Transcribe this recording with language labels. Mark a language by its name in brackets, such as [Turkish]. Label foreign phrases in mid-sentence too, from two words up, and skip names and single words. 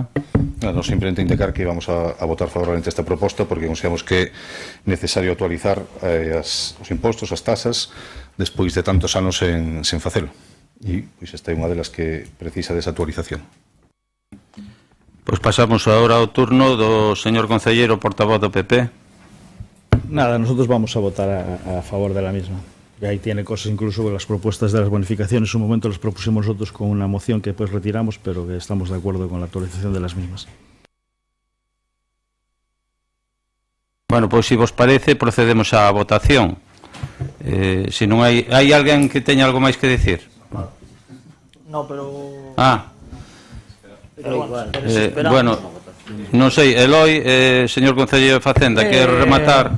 [Spanish] No, simplemente indicar que vamos a votar favorablemente [Galician] esta proposta porque consideramos que é necesario actualizar os impostos, as tasas, despois de tantos anos sen facelo. E pois esta é unha delas que precisa desa actualización. Pois pasamos agora ao turno do señor concelleiro portavoz do PP. [Spanish] Nada, nosotros vamos a votar a favor de la misma. Y ahí tiene cosas incluso las propuestas de las bonificaciones. En un momento las propusimos nosotros con una moción que pues retiramos, pero que estamos de acuerdo con la actualización de las mismas. Bueno, [Galician] pois se vos parece, procedemos á votación. Se non hai alguén que teña algo máis que decir? [Spanish] No, pero... [Galician] Bueno, non sei, Eloi, señor concelleiro de Facenda, quer rematar?